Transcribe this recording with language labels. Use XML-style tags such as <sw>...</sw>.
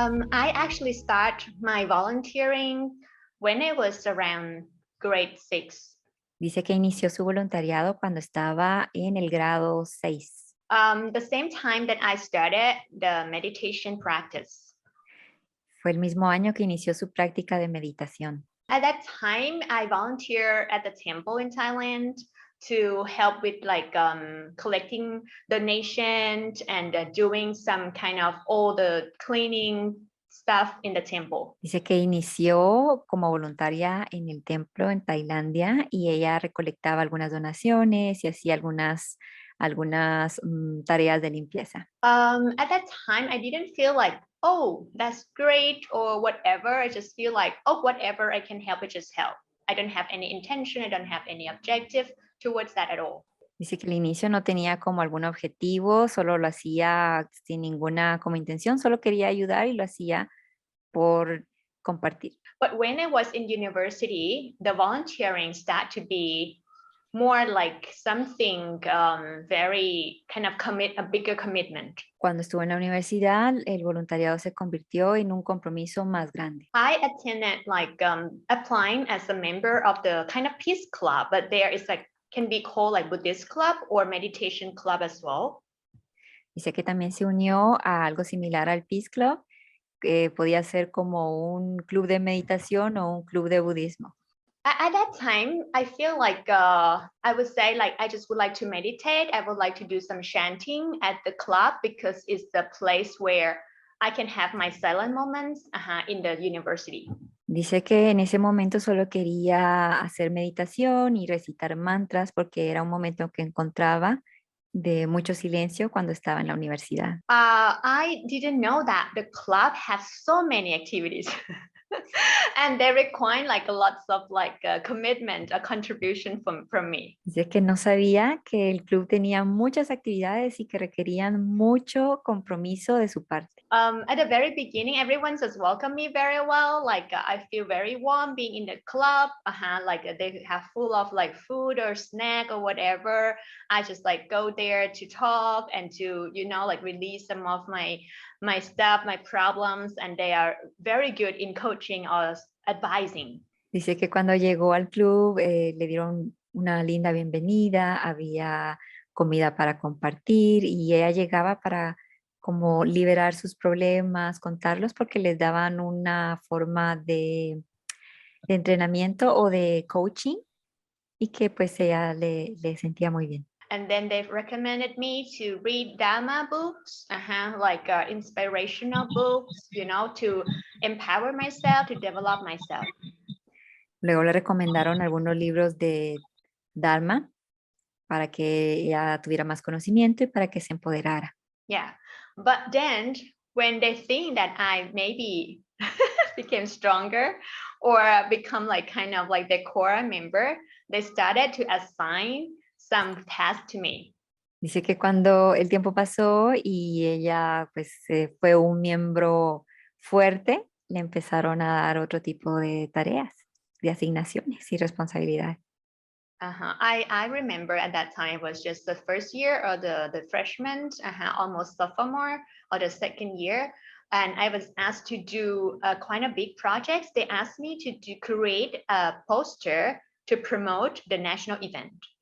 <en>I actually start my volunteering when I was around grade 6.</en> <es>Dice que inició su voluntariado cuando estaba en el grado 6.</es> <en>The same time that I started the meditation practice.</en> <es>Fue el mismo año que inició su práctica de meditación.</es> <en>At that time, I volunteered at the temple in Thailand to help with like collecting donations and doing some kind of all the cleaning stuff in the temple.</en> <es>Dice que inició como voluntaria en el templo en Tailandia y ella recolectaba algunas donaciones y hacía algunas tareas de limpieza.</es> <en>At that time, I didn't feel like, oh, that's great or whatever. I just feel like, oh, whatever I can help, it just help. I don't have any intention. I don't have any objective towards that at all.</en> <es>Dice que al inicio no tenía como algún objetivo, solo lo hacía sin ninguna como intención, solo quería ayudar y lo hacía por compartir.</es> <en>But when I was in university, the volunteering started to be more like something very kind of a bigger commitment.</en> <es>Cuando estuvo en la universidad, el voluntariado se convirtió en un compromiso más grande.</es> <en>I attended like applying as a member of the kind of peace club, but there is like can be called like Buddhist club or meditation club as well.</en> <es>Dice que también se unió a algo similar al Peace Club, que podía ser como un club de meditación o un club de budismo.</es> <en>At that time, I feel like I would say like I just would like to meditate. I would like to do some chanting at the club because it's the place where I can have my silent moments in the university.</en> <es>Dice que en ese momento solo quería hacer meditación y recitar mantras porque era un momento que encontraba de mucho silencio cuando estaba en la universidad.</es> <en>I didn't know that the club has so many activities. And they require like lots of like commitment, a contribution from me.</en> <es>Dice que no sabía que el club tenía muchas actividades y que requerían mucho compromiso de su parte.</es> <en>At the very beginning, everyone just welcomed me very well. Like I feel very warm being in the club. Like they have full of like food or snack or whatever. I just like go there to talk and to like release some of my stuff, my problems, and they are very good in coaching or advising.</en> <es>Dice que cuando llegó al club le dieron una linda bienvenida, había comida para compartir y ella llegaba para como liberar sus problemas, contarlos porque les daban una forma de entrenamiento o de coaching y que pues ella le sentía muy bien.</es> <en>And then they've recommended me to read Dharma books, like inspirational books, to empower myself, to develop myself.</en> <es>Luego le recomendaron algunos libros de Dharma para que ella tuviera más conocimiento y para que se empoderara.</es> <en>Yeah, but then when they think that I maybe became stronger or become like kind of like the core member, they started to assign some tasks to me.</en> <es>Dice que cuando el tiempo pasó y ella pues fue un miembro fuerte, le empezaron a dar otro tipo de tareas, de asignaciones y responsabilidades.</es> <en>I remember at that time it was just the first year or the freshman, almost sophomore or the second year. And I was asked to do quite a big project. They asked me to create a poster to promote the national event.</en>